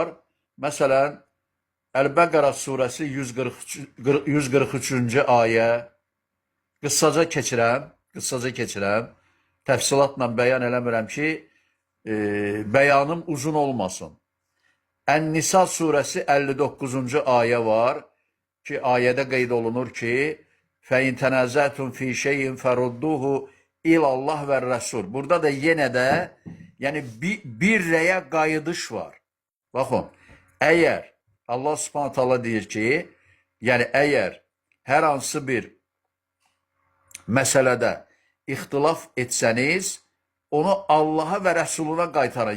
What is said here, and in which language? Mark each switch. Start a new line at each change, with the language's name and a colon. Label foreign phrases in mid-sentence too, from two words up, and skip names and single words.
Azerbaijani: Məsələn, Əl-Bəqərə surəsi 143-cü ayə. Qıssaca keçirəm. Təfsilatla bəyan eləmirəm ki, bəyanım uzun olmasın. Ən-Nisa surəsi 59-cu ayə var ki, ayədə qeyd olunur ki,
Arabic: فَاِنْ تَنَزَّعْتُمْ فِي شَيْءٍ فَرُدُّهُ اِلَى اللّٰهِ وَالرَّسُولِ.
Azerbaijani: Burada da yenə də yəni bir rəyə qayıdış var. Baxın, əgər Allah
Arabic: سبحانه تعالى
Azerbaijani: deyir ki, yəni əgər hər hansı bir məsələdə ixtilaf etsəniz, onu Allaha və Rəsuluna qaytarın.